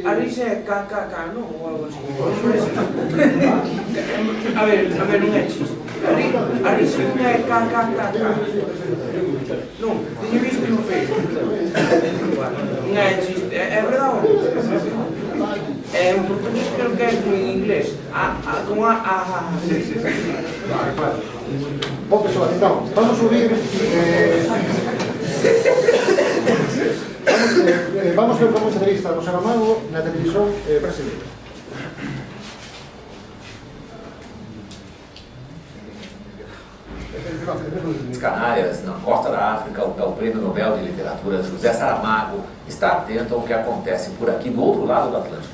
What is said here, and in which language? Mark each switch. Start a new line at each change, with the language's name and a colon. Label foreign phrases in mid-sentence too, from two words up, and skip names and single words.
Galician: A risa é KKK, non? Ou algo así. A ver, non é chiste. A risa non é KKK. Non, teño visto no Facebook. Non é chiste, é verdade. En portugués creo que é como en inglés. Con a...
Portuguese: Bom, pessoal, então, vamos subir...
Galician: Vamos ver como entrevista do Saramago na televisión brasileira.
Portuguese: Canárias, na costa da África, o Prêmio Nobel de Literatura José Saramago está atento ao que acontece por aqui do outro lado do Atlântico.